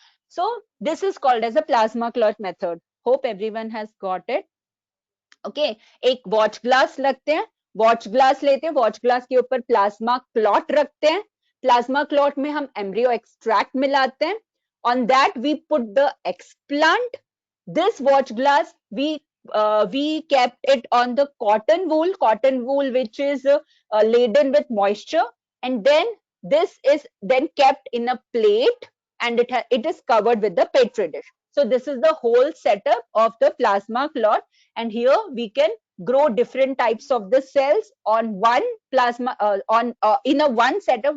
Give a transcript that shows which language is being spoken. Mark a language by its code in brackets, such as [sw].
[en] So this is called as a plasma clot method. Hope everyone has got it. [hi] Okay, एक watch glass लगते हैं, watch glass लेते हैं, watch glass के ऊपर प्लाज्मा क्लॉट रखते हैं, प्लाज्मा क्लॉट में हम एम्ब्रियो एक्सट्रैक्ट मिलाते हैं, [en] on that we put the explant. This watch glass we kept it on the cotton wool which is laden with moisture, and then this is then kept in a plate, and it is covered with the petri dish. So this is the whole setup of the plasma clot, and here we can grow different types of the cells on one plasma in a one setup.